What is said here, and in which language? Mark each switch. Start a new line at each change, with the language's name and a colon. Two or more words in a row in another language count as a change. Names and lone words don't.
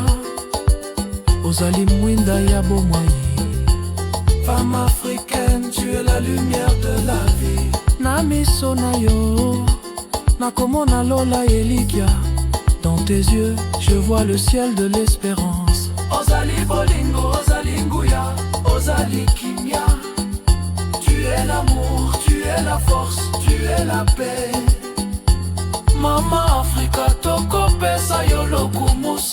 Lingala: Ozali mwinda ya bomoi.
French: Femme africaine, tu es la lumière de la vie.
Lingala: Na miso na yo, nakomona lola elikia.
French: Dans tes yeux, je vois le ciel de l'espérance.
Lingala: Ozali bolingo, ozali nguya, ozali kimia.
French: Tu es l'amour, tu es la force, tu es la paix.
Lingala: Mama Afrika tokopesa yo lokumu.